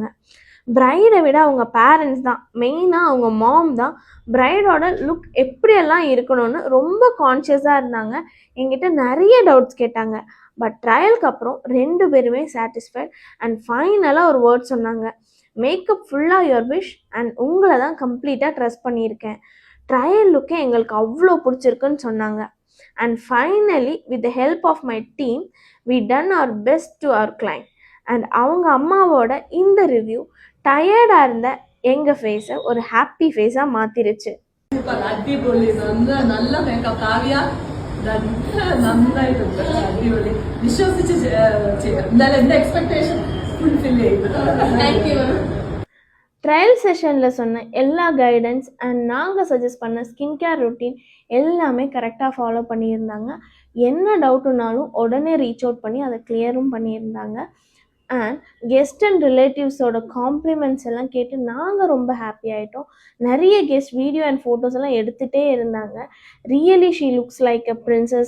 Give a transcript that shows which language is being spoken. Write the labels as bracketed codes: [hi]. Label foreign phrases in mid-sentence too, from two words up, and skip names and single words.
[ta] பிரைடை விட அவங்க பேரண்ட்ஸ் தான், மெயினாக அவங்க மாம் தான் [en] bride's look [ta] எப்படியெல்லாம் இருக்கணும்னு ரொம்ப கான்ஷியஸாக இருந்தாங்க. என்கிட்ட நிறைய டவுட்ஸ் கேட்டாங்க. பட் ட்ரையலுக்கு அப்புறம் 2 பேருமே [en] satisfied and finally [ta] ஒரு வேர்ட் சொன்னாங்க, [en] makeup fully your wish and [ta] உங்களை தான் [en] completely trust [ta] பண்ணியிருக்கேன். [en] trial look [ta] எங்களுக்கு அவ்வளோ பிடிச்சிருக்குன்னு சொன்னாங்க. [en] and finally with the help of my team we done our best to our client. [ta] அண்ட் அவங்க அம்மாவோட இந்த ரிவ்யூ டயர்டாக இருந்த எங்கள் ஃபேஸை ஒரு [en] happy face [ta] மாற்றிருச்சு. [ml] അടിപൊളി നല്ല മേക്കപ്പ് കാവ്യ നന്നായിട്ടുണ്ട്. അടിപൊളി വിശ്വസിച്ച് ചെയ്യാം. എന്തായാലും എന്റെ [en] expectation fulfil [ml] ചെയ്തു. [en] trial session [ta] சொன்ன எல்லா [en] guidance and [ta] நாங்கள் சஜஸ்ட் பண்ண [en] skin care routine [ta] எல்லாமே [en] correctly follow [ta] பண்ணியிருந்தாங்க. என்ன டவுட்டுனாலும் உடனே [en] reach out [ta] பண்ணி அதை கிளியரும் பண்ணியிருந்தாங்க. [en] and guest and relatives' compliments [ta] எல்லாம் கேட்டு நாங்கள் ரொம்ப ஹாப்பி ஆகிட்டோம். நிறைய [en] guest video and photos [ta] எல்லாம் எடுத்துகிட்டே இருந்தாங்க. [en] really she looks like a princess.